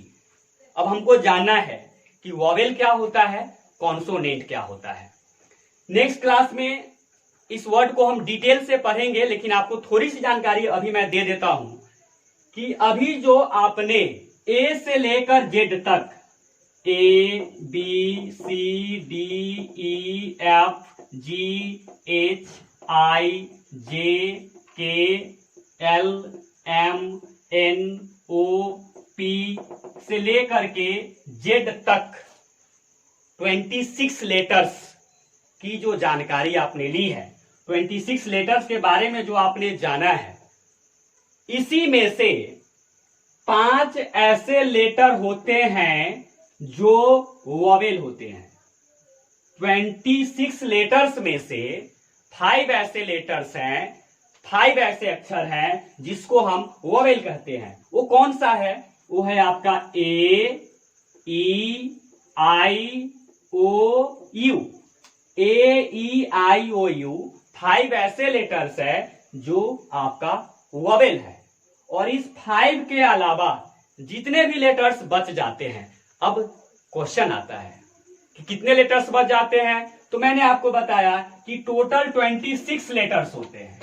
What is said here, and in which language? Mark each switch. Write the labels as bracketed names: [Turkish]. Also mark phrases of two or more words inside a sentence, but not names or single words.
[Hindi] अब हमको जानना है कि वॉवेल क्या होता है, कॉन्सोनेंट क्या होता है। [English] next class [Hindi] में इस वर्ड को हम डिटेल से पढ़ेंगे, लेकिन आपको थोड़ी सी जानकारी अभी मैं दे देता हूं कि अभी जो आपने ए से लेकर जेड तक, [English] A B C D E F G H I J K L M N O P [Hindi] से लेकर के Z तक 26 लेटर्स की जो जानकारी आपने ली है, 26 लेटर्स के बारे में जो आपने जाना है, इसी में से 5 ऐसे लेटर होते हैं जो वॉवेल होते हैं। 26 लेटर्स में से 5 ऐसे लेटर्स हैं, 5 ऐसे अक्षर हैं जिसको हम वॉवेल कहते हैं। वो कौन सा है? वो है आपका A E I O U। A E I O U 5 ऐसे लेटर्स है जो आपका वॉवेल है। और इस 5 के अलावा जितने भी लेटर्स बच जाते हैं, अब क्वेश्चन आता है कि कितने लेटर्स बच जाते हैं। तो मैंने आपको बताया कि टोटल 26 लेटर्स होते हैं।